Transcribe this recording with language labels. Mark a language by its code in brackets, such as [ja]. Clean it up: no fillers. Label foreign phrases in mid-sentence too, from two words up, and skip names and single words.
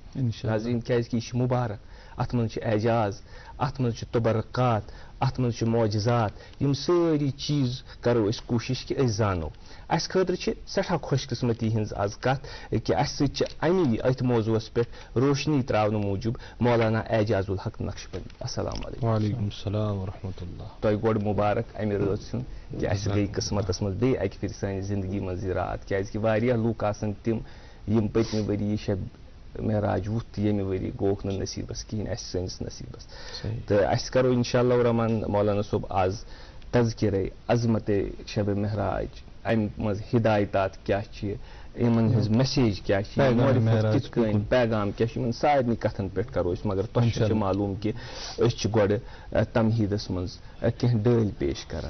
[ks] ناظریٖن کیازکہِ یہِ چھُ مُبارک اتھ منٛز چھُ اعجاز اتھ منٛز چھُ تبرکات اتھ منٛز چھُ معجزات یِم سٲری چیٖز کرو أسۍ کوٗشش کہِ أسۍ زانو. اسہِ خٲطرٕ چھِ سٮ۪ٹھاہ خۄش قٕسمتی ہٕنٛز آز کتھ کہِ اسہِ سۭتۍ چھِ امی أتھۍ موضوعس پٮ۪ٹھ روشنی تراونہٕ موٗجوٗب مولانا اعجاز الحق نقشبندی. [ar] السلام علیکم. وعلیکم السلام ورحمۃ اللہ. [ks] تۄہہِ گۄڈٕ مُبارک امہِ رٲژ ہُنٛد کہِ اسہِ گٔے قٕسمتس منٛز بیٚیہِ اکہِ پھِرِ سانہِ زندگی منٛز یہِ راتھ کیازکہِ واریاہ لُکھ آسن تِم یِم پٔتمہِ ؤری یہِ شب معراج وُتھ تہٕ ییٚمہِ ؤری گوٚوکھ نہٕ نصیٖبس کِہینۍ اسہِ سٲنِس نصیٖبس تہٕ اسہِ کرو [ar] انشاء اللہ [ks] رحمان مولانا صٲب آز تذکِرے عظمتے شب معراج امہِ منٛز ہدایتات کیٛاہ چھِ یِمن ہٕنٛز میسیج کیٛاہ چھِ کِتھ کٔنۍ پیغام کیٛاہ چھُ یِمن سارنٕے کتھن پٮ۪ٹھ کرو أسۍ مگر تۄہہِ چھُ معلوٗم کہِ أسۍ چھِ گۄڈٕ تمہیٖدس منٛز کینٛہہ ڈٲلۍ پیش کران.